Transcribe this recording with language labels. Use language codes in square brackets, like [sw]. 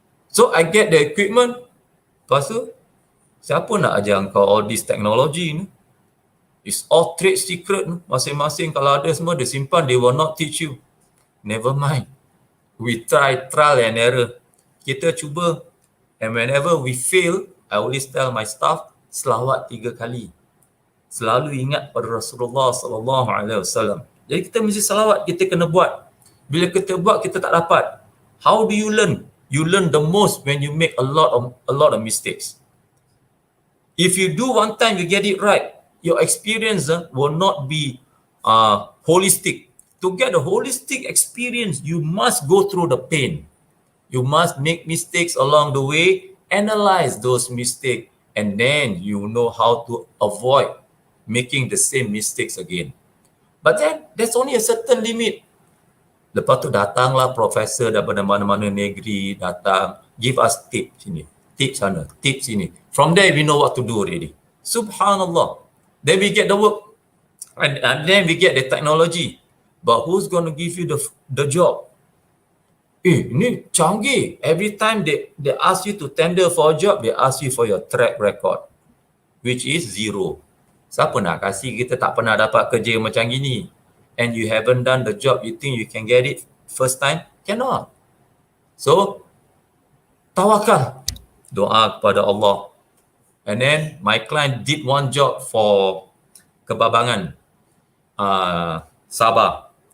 [en] So I get the equipment. [ms] Lepas tu, siapa nak ajar kau [en] all this technology ni? It's all trade secret. [ms] Masing-masing kalau ada semua dia simpan, [en] they will not teach you. Never mind. We try trial and error. [ms] Kita cuba, [en] and whenever we fail, I always tell my staff, [ms] selawat 3 kali. Selalu ingat pada Rasulullah SAW. Jadi kita mesti selawat, kita kena buat. Bila kita buat, kita tak dapat. [en] How do you learn? You learn the most when you make a lot of mistakes. If you do one time, you get it right, your experience will not be holistic. To get a holistic experience, you must go through the pain. You must make mistakes along the way, analyze those mistakes, and then you know how to avoid making the same mistakes again. But then there's only a certain limit. [ms] Lepas tu datanglah profesor daripada mana-mana negeri datang, [en] give us tip sini, tip sana, tip sini. From there we know what to do already. Subhanallah. Then we get the work and then we get the technology. But who's going to give you the job? [ms] Ini canggih. [en] Every time they ask you to tender for a job, they ask you for your track record, which is zero. [ms] Siapa nak kasih kita tak pernah dapat kerja macam gini? [en] And you haven't done the job, you think you can get it first time? Cannot. [ms] So, tawakal. Doa kepada Allah. [en] And then, my client did one job for Kebabangan, Sabah.